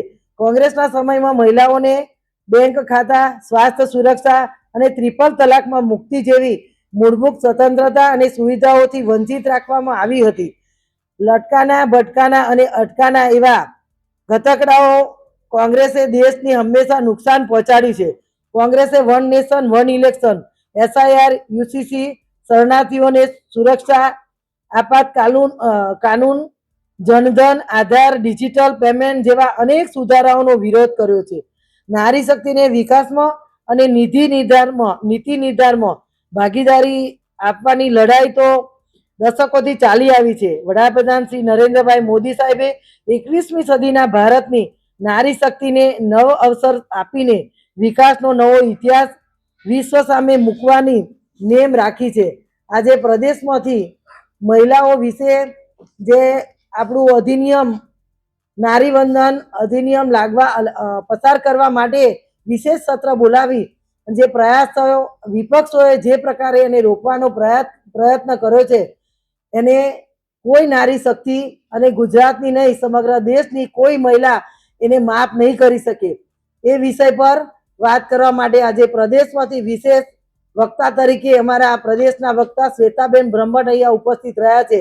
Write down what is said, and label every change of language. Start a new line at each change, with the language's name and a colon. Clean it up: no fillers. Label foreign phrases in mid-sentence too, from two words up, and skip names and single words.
Gujarati: કોંગ્રેસના સમયમાં મહિલાઓને બેંક ખાતા, સ્વાસ્થ્ય સુરક્ષા અને ટ્રિપલ તલાકમાં મુક્તિ જેવી મૂળભૂત સ્વતંત્રતા અને સુવિધાઓથી વંચિત રાખવામાં આવી હતી. લટકાના ભટકાના અને અટકાના એવા ઘટકડાઓ કોંગ્રેસે દેશને હંમેશા નુકસાન પહોંચાડ્યું છે. કોંગ્રેસે
English: One Nation One Election,
Gujarati: SIR, UCC, શરણાર્થીઓને સુરક્ષા, આપાત કાનૂન, જનધન, આધાર,
English: digital payment
Gujarati: જેવા અનેક સુધારાઓનો વિરોધ કર્યો છે. નારી શક્તિને વિકાસમાં અને નીતિ નિર્ધારણમાં ભાગીદારી આપવાની લડાઈ તો દશકોથી ચાલી આવી છે. વડાપ્રધાન શ્રી નરેન્દ્રભાઈ મોદી સાહેબે 21મી સદીના ભારતની નારી શક્તિને નવ અવસર આપીને વિકાસનો નવો ઇતિહાસ વિશ્વ સામે મૂકવાની નેમ રાખી છે. આજે પ્રદેશમાંથી મહિલાઓ વિષે જે આપણું અધિનિયમ નારી વંદન અધિનિયમ પસાર કરવા માટે વિશેષ સત્ર બોલાવી જે પ્રયાસ થયો, વિપક્ષોએ જે પ્રકારે એને રોકવાનો પ્રયત્ન કર્યો છે એને કોઈ નારી શક્તિ અને ગુજરાતની નહીં સમગ્ર દેશની કોઈ મહિલા એને માફ નહીં કરી શકે. એ વિષય પર વાત કરવા માટે આજે પ્રદેશમાંથી વિશેષ વક્તા તરીકે અમારા પ્રદેશના વક્તા શ્વેતાબેન બ્રહ્મભટ્ટ અહીંયા ઉપસ્થિત રહ્યા છે.